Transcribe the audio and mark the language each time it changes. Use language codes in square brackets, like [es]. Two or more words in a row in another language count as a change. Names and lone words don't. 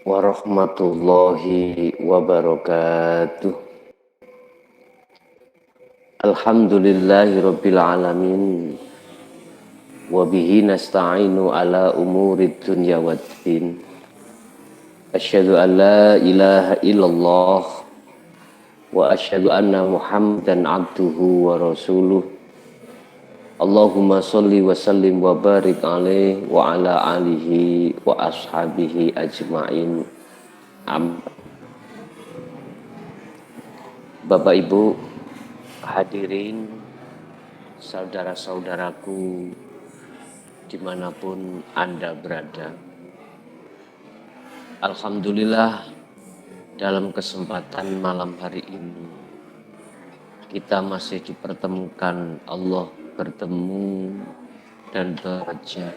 [ar] ورحمة الله وبركاته. الحمد لله رب العالمين. وبه نستعين على أمور الدنيا والدين. أشهد أن لا إله إلا الله وأشهد أن محمدا عبده ورسوله. اللهم صل وسلم وبارك عليه وعلى آله وأصحابه أجمعين. [id] Bapak Ibu hadirin, saudara-saudaraku dimanapun Anda berada, alhamdulillah dalam kesempatan malam hari ini kita masih dipertemukan Allah bertemu dan bekerja.